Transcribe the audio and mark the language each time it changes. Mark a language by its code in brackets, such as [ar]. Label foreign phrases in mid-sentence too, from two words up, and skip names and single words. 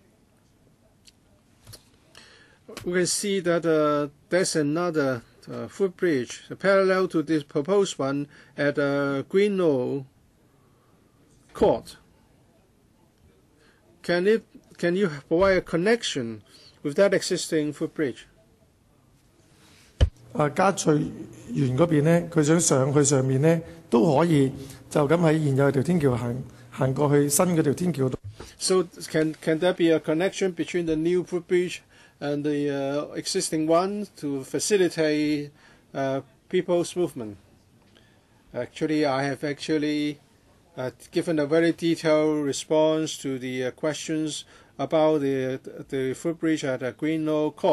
[en] We can see that there's another footbridge parallel to this proposed one at Greenlaw Court. Can you provide a connection with that existing footbridge? [yue] 嘉翠園嗰邊咧，佢想上去上面咧都可以，就咁喺現有條天橋行過去新嗰條天橋度。 [en] So can there be a connection between the new footbridge and the existing one to facilitate people's movement? Actually, I have given a very detailed response to the questions about the footbridge at Greenlaw Court.